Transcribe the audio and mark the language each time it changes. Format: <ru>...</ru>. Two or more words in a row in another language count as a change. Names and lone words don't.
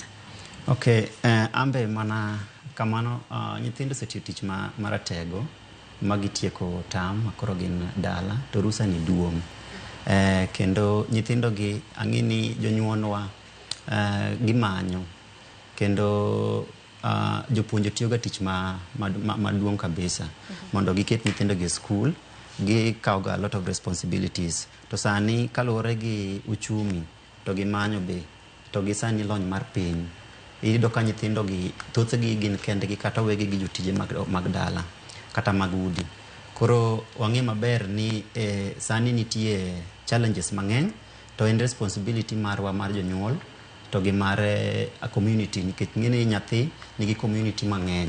<luo>Okay, ambe mana kamano nyithindo setiyo tich maratego magitieko tam koro gin dala to rusa ni duong'. Kendo nyithindo gi ang'ini jonyuonwa gimanyo kendo jopuonje tiyoga tich maduong' kabisa mondo giket nyithindo gi skul gikawoga</luo> <en>a lot of responsibilities</en> <luo>to sani kaluwore gi uchumi to gimanyo be to gi sani lony mar piny iyudo ka nyithindo gi thothgi gin kendgi kata wegi gi jotije mag dala kata mag udi. Koro wang'e maber ni sani nitie challenges mang'eny to en responsibility marwa mar jonyuol to gi mar community nikech ng'eni nyathi nigi community mang'eny.</luo>